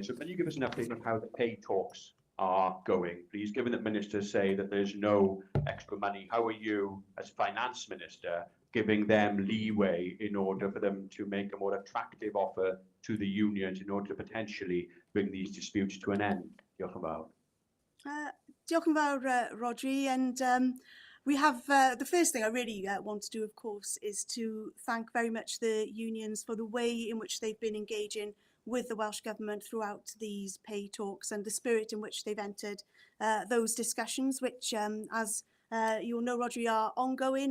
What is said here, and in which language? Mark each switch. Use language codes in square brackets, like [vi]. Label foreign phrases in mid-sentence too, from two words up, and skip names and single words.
[en] So can you give us an update on how the pay talks are going, please? Given that ministers say that there's no extra money, how are you, as Finance Minister, giving them leeway in order for them to make a more attractive offer to the unions in order to potentially bring these disputes to an end? [cy] Diolch yn fawr. Diolch yn fawr, Rodri. [en] And we have, the first thing I really want to do, of course, is to thank very much the unions for the way in which they've been engaging with the Welsh Government throughout these pay talks and the spirit in which they've entered those discussions, which, as you'll know, Rodri, are ongoing.